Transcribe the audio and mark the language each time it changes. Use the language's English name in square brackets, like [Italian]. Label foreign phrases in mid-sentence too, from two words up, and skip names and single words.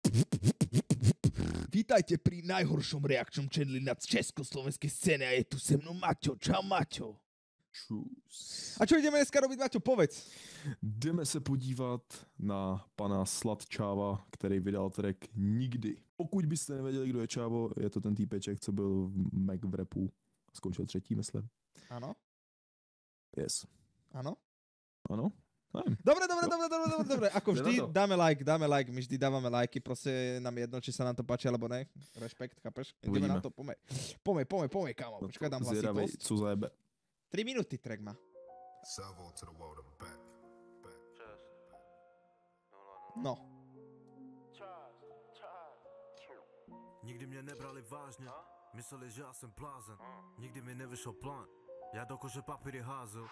[Slovak] Vítajte pri najhoršom reakčnom channeli na československej scéne a je tu [Czech] se mnou [Slovak] Maťo. Čau, Maťo. Čus. A čo ideme dneska robiť, Maťo? Povedz. [Czech] Jdeme se podívat na pana Sladčáva, který vydal track Nikdy. Pokud byste nevěděli, kdo je Čávo, je to ten týpeček, co byl Mac v rapu. Skončil 3., myslím. [Slovak] Áno? Yes. Áno? [Czech] Ano? Nevím. [Slovak] Dobre. Ako vždy dáme like, my vždy dávame lajky, proste nám jedno, či sa nám to páči, alebo ne. Rešpekt, chápeš? Ideme na to, poďme, kámo. Počkaj, dám hlasitosť. [Czech] Co zajebe. [Slovak] 3 minúty track má. No. [Czech] Nikdy mě nebrali vážně, mysleli, že já jsem blázen. Nikdy mi nevyšel plán, já do kože papíry házel.